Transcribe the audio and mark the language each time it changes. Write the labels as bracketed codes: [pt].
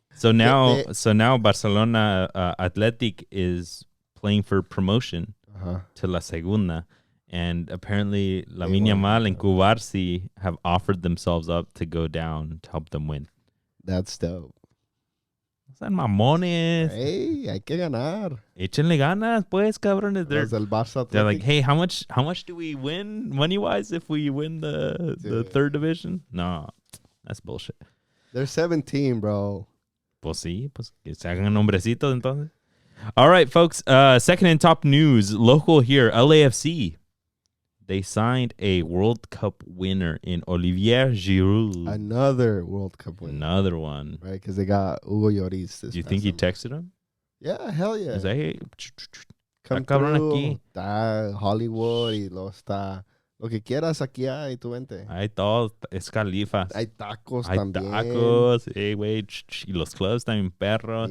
[en] So now Barcelona Athletic is playing for promotion to La Segunda. And apparently Lamine Yamal and Cubarsi have offered themselves up to go down to help them win. That's dope. [es] Son mamones. Hey, hay que ganar. Échenle ganas, pues, cabrones. [en] They're like, hey, how much do we win money-wise if we win the third division? No, that's bullshit. They're 17, bro. [es] Pues sí, pues que se hagan nombrecitos entonces. [en] All right, folks. Second in top news, local here, LAFC. They signed a World Cup winner in Olivier Giroud. Another World Cup winner. Another one. Right, because they got Hugo Lloris. Do you think he texted him? Yeah, hell yeah. He's like, hey, come through. [es] Está Hollywood y lo que quieras aquí hay, tú vente. Hay todo, es Califas. Hay tacos también. Hay tacos, güey. Y los clubs también, perros.